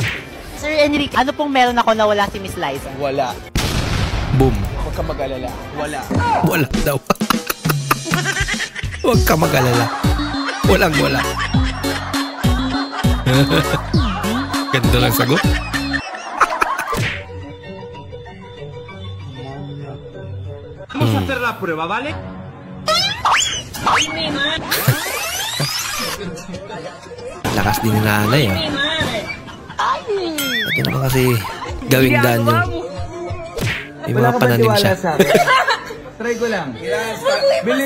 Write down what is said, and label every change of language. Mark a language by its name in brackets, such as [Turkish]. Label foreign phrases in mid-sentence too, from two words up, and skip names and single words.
[Filipino] Sir Enrique, ano pong meron ako na wala si Miss Liza? Wala. Boom. Huwag ka mag-alala. Wala. Wala daw. Huwag ka mag-alala. Walang wala. Ganda lang sagot. [Spanish] Vamos a hacer la prueba, ¿vale? [Filipino] Lakas din ni nanay, ah. Ito naman kasi gawing daan yun. May mga pananim siya. Try ko lang. Bilis.